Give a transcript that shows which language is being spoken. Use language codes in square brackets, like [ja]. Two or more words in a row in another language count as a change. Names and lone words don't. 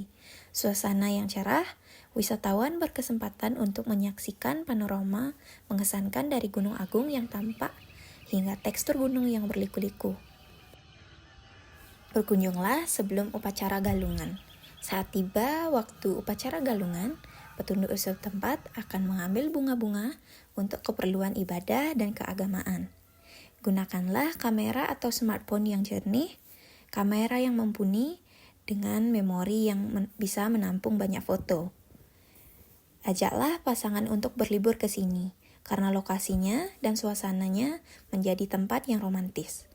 [id] Suasana yang cerah, wisatawan berkesempatan untuk menyaksikan panorama mengesankan dari Gunung Agung yang tampak hingga tekstur gunung yang berliku-liku. Berkunjunglah sebelum upacara galungan. Saat tiba waktu upacara galungan, petunduk setempat akan mengambil bunga-bunga untuk keperluan ibadah dan keagamaan. Gunakanlah kamera atau smartphone yang jernih, kamera yang mumpuni dengan memori yang bisa menampung banyak foto. Ajaklah pasangan untuk berlibur ke sini, karena lokasinya dan suasananya menjadi tempat yang romantis.